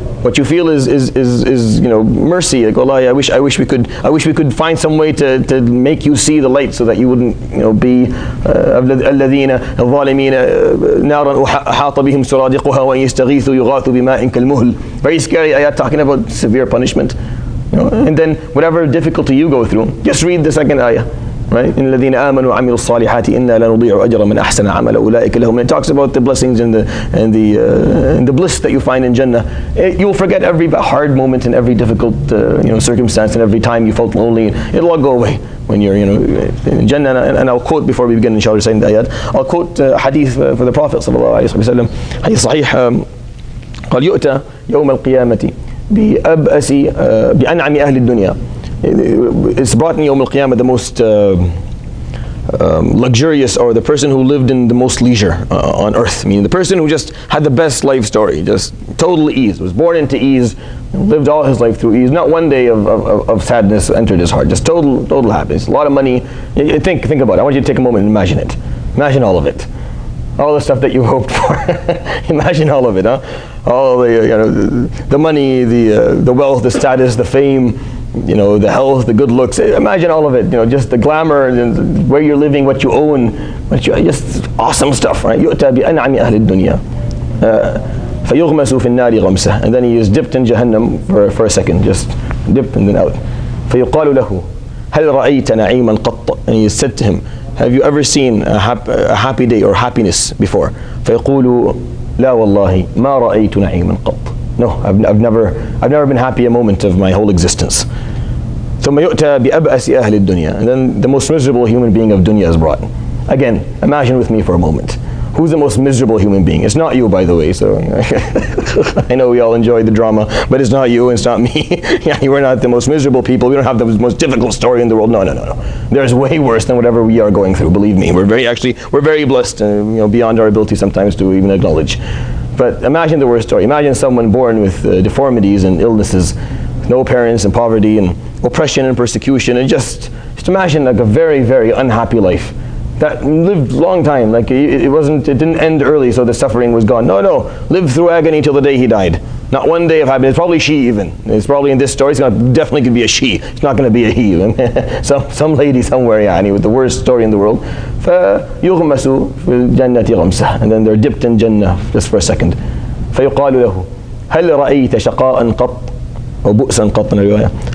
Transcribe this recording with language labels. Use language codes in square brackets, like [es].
[en] What you feel is mercy. Like, Allah, I wish we could find some way to make you see the light, so that you wouldn't be [ar] الذين الظالمين نارا أحاط بهم سرادقها وإن يستغيثوا يغاثوا بماء كالمهل. [en] Very scary ayat talking about severe punishment. And then whatever difficulty you go through, just read the second ayah. Right? [ar] إن الذين آمنوا وعملوا الصالحات إنا لا نضيع أجر من أحسن عملا أولئك لهم. [en] It talks about the blessings and the bliss that you find in Jannah. You'll forget every hard moment and every difficult circumstance, and every time you felt lonely. It'll all go away when you're in Jannah. And I'll quote before we begin inshallah reciting the ayat. I'll quote hadith for the Prophet sallallahu alaihi wasallam. Hadith sahih. [ar] قال يؤتى يوم القيامة بأنعم أهل الدنيا. [en] It's brought in Yawm al-Qiyamah the most luxurious, or the person who lived in the most leisure on earth. Meaning the person who just had the best life story, just total ease, was born into ease, lived all his life through ease. Not one day of sadness entered his heart, just total happiness. A lot of money. Think about it. I want you to take a moment and imagine it. Imagine all of it. All the stuff that you hoped for. Imagine all of it, huh? All the money, the wealth, the status, the fame, the health, the good looks. Imagine all of it, just the glamour, and where you're living, what you own, just awesome stuff, right? [ar] يُؤْتَى بِأَنْعَمِ أَهْلِ الدُّنْيَا فَيُغْمَسُ فِي النَّارِ غَمْسَةً. [en] And then he is dipped in Jahannam for a second, just dip and then out. [ar] فَيُقَالُ لَهُ هَلْ رَأَيْتَ نَعِيمًا قَطَّ. [en] And he is said to him, have you ever seen a happy day or happiness before? [ar] فَيَقُولُ لَا وَاللَّهِ مَا رَأَيْتُ نَعِيمًا قَطَّ. [en] No, I've never been happy a moment of my whole existence. [ar] ثم يؤتى بأبأس أهل الدنيا. [en] And then the most miserable human being of dunya is brought. Again, imagine with me for a moment. Who's the most miserable human being? It's not you, by the way. So I know we all enjoy the drama, but it's not you and it's not me. We're not the most miserable people. We don't have the most difficult story in the world. No. There's way worse than whatever we are going through. Believe me, we're very blessed, beyond our ability sometimes to even acknowledge. But imagine the worst story. Imagine someone born with deformities and illnesses, no parents, and poverty and oppression and persecution, and just imagine like a very, very unhappy life that lived a long time. Like it didn't end early, so the suffering was gone. No, lived through agony till the day he died. Not one day of happiness. It's probably she even. It's probably in this story. It's definitely going to be a she. It's not going to be a he. some lady somewhere, with the worst story in the world. [ar] فَيُغْمَسُ فِي الْجَنَّةِ غَمْسَةً. [en] And then they're dipped in Jannah just for a second. [ar] فَيُقَالُ لَهُ هَلْ رَأَيْتَ شَقَاءً قَطْ أو بؤسًا قَطْ.